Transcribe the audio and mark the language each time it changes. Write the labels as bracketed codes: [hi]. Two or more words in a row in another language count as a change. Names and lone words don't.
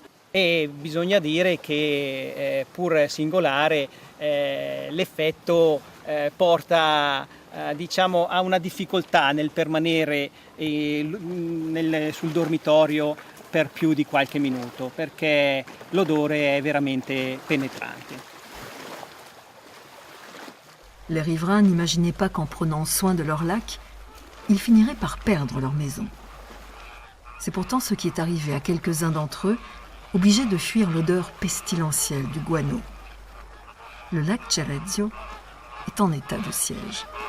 [it] E bisogna dire che pur singolare l'effetto porta diciamo a una difficoltà nel permanere sul dormitorio per più di qualche minuto perché l'odore è veramente penetrante. [fr] Les riverains n'imaginaient pas qu'en prenant soin de leur lac, ils finiraient par perdre leur maison. C'est pourtant ce qui est arrivé à quelques-uns d'entre eux, obligés de fuir l'odeur pestilentielle du guano. Le lac Cerezio est en état de siège.